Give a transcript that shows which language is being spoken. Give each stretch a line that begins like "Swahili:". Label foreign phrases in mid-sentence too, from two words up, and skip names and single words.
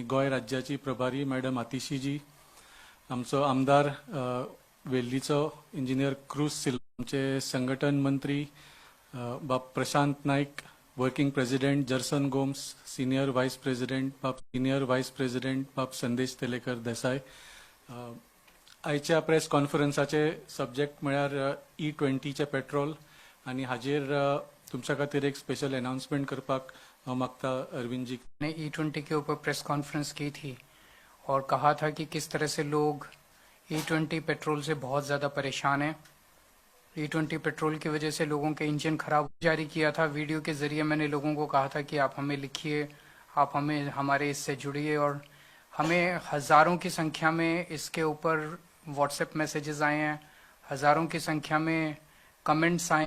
Konkani: गोय राज्याची प्रभारी मॅडम आतिशीजी आमचो आमदार वेल्लीचो इंजिनियर क्रूज सिल्वा आमचे संघटन मंत्री बाब प्रशांत नाईक
English: working president
Konkani: जर्सन गोम्स
English: senior vice president
Konkani: बाब संदेश तेलेकर देसाई आयच्या प्रेस कॉन्फरन्साचे सब्जेक्ट म्हळ्यार E20चे पेट्रोल आणि हाजेर तुमच्या खातीर एक
English: special announcement
Konkani: करपाक मागता अरविंद जी
Hindi: ने E20 के ऊपर
English: press conference
Hindi: की थी और कहा था कि किस तरह से लोग E20 पेट्रोल से बहुत ज़्यादा परेशान हैं। E20 पेट्रोल की वजह से लोगों के इंजन खराब जारी किया था। वीडियो के ज़रिए मैंने लोगों को कहा था कि आप हमें लिखिए, आप हमारे इससे जुड़िए और हमें हज़ारों की संख्या में इसके ऊपर
English: WhatsApp messages
Hindi: आए हैं, हज़ारों की संख्या में कमेंट्स आए।